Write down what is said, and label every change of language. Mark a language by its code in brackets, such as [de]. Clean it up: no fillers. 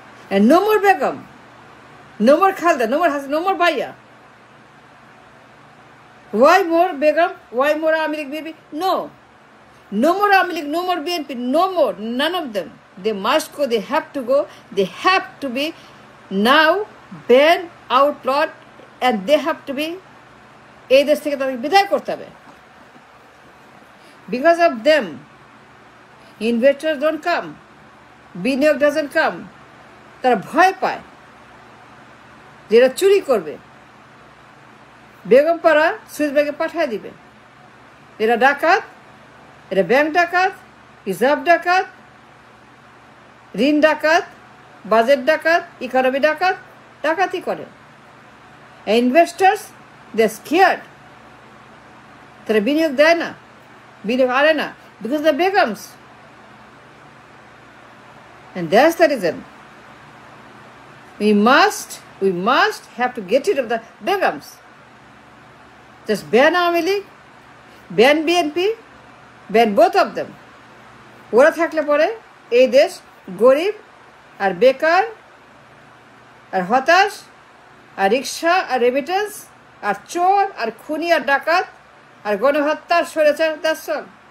[en] And no more Begum, no more Khalda, no more Hassan, no more Bhaiya. Why more Begum? Why more Awami League BNP? No. No more Awami League, no more BNP, no more. None of them. They must go. They have to go. They have to be now banned, outlawed, and they have to be, [bn] এই দেশ থেকে তাদেরকে বিদায় করতে হবে। [en] Because of them investors don't come, বিনিয়োগ doesn't come. [bn] তারা ভয় পায় যেটা চুরি করবে, বেগমপাড়া সুইস ব্যাংকে পাঠিয়ে দিবে। এরা ডাকাত, এরা ব্যাংক ডাকাত, রিজার্ভ ডাকাত, ঋণ ডাকাত, বাজেট ডাকাত, ইকোনমি ডাকাত, ডাকাতি করে। ইনভেস্টার্স [en] they scared, [bn] তারা বিনিয়োগ দেয় না, বিনিয়োগ আনে না, [en] Because the begums. And that's the reason we must have to get rid of the begums. Just ban Awami League, ban BNP, ban both of them. [bn] ওরা থাকলে পরে এই দেশ গরিব আর বেকার আর হতাশ আর রিক্সা আর রেমিটেন্স আর চোর আর খুনি আর ডাকাত আর গণহত্যার স্বৈরাচার, [en] That's all.